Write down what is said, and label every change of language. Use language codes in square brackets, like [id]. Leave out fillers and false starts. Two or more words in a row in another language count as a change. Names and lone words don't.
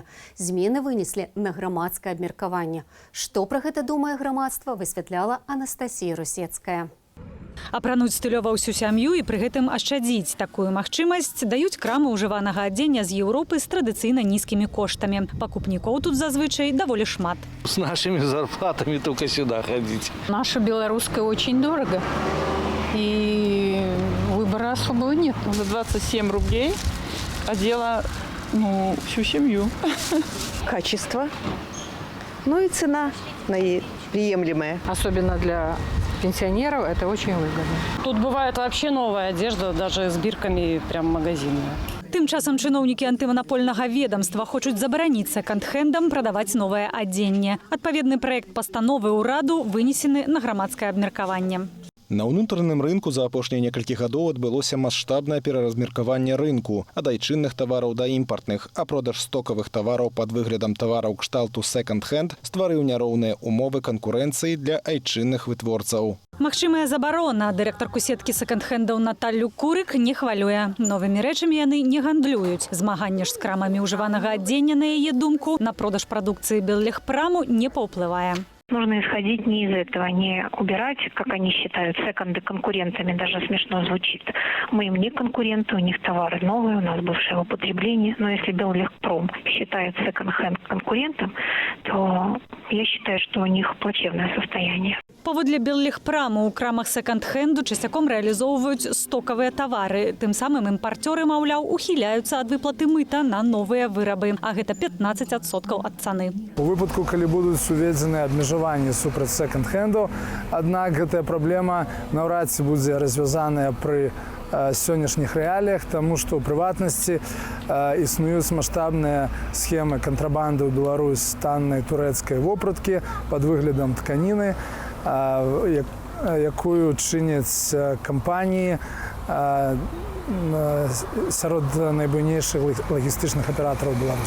[be] Змены вынеслі на грамадскае абмеркаванне. Што пра гэта думае грамадства, высвятляла Анастасія Русецкая. Апрануць стылёва ўсю сям'ю і пры гэтым ашчадзіць такую магчымасць даюць крамы ўжыванага адзення з Еўропы з традыцыйна нізкімі коштамі. Пакупнікоў тут зазвычай даволі шмат. [ru] С нашими зарплатами только сюда ходить. Наша белорусская очень дорого. И выбора особого нет. За 27 рублей одела всю семью. Качество. Ну и цена приемлемая. Особенно для пенсионеров это очень выгодно. Тут бывает вообще новая одежда, даже с бирками прям магазинная. [be] Тым часам чыноўнікі антыманапольнага ведомства хочуць забараніць секонд-хендам прадаваць новае адзенне. Адпаведны праект пастановы ўраду вынесены на грамадскае абмеркаванне. На ўнутраным рынку за апошнія некалькі гадоў адбылося маштабнае пераразмеркаванне рынку ад айчынных тавараў да імпартных, а продаж стокавых тавараў пад выглядам тавараў кшталту секонд-хенд стварыў няроўныя умовы канкурэнцыі для айчынных вытворцаў. Магчымая забарона дырэктарку сеткі секонд-хендаў Наталлю Курык не хвалюе. Новымі рэчамі яны не гандлююць. Змаганне ж з крамамі ўжыванага адзення, на яе думку, на продаж прадукцыі Беллегпраму не паўплывае. [ru] Нужно исходить не из этого, не убирать, как они считают, секонды конкурентами, даже смешно звучит. Мы им не конкуренты, у них товары новые, у нас бывшее употребление. Но если Беллегпром считает секонд-хенд конкурентом, то я считаю, что у них плачевное состояние. [be] Паводле Беллегпраму ў крамах секонд-хенду часцяком рэалізоўваюць стокавыя тавары. Тым самым імпарцёры, маўляў, ухіляюцца ад выплаты мыта на новыя вырабы, а гэта 15% ад цаны. У выпадку, калі будуць уведзены абмежаванні супраць секонд-хенду, аднак гэтая праблема наўрад ці будзе развязаная пры сённяшніх рэаліях, таму што ў прыватнасці існуюць маштабныя схемы кантрабанды ў Беларусь таннай турэцкай вопраткі пад выглядам тканіны, якую чыняць кампаніі сярод найбуйнейшых лагістычных аператараў Беларусі.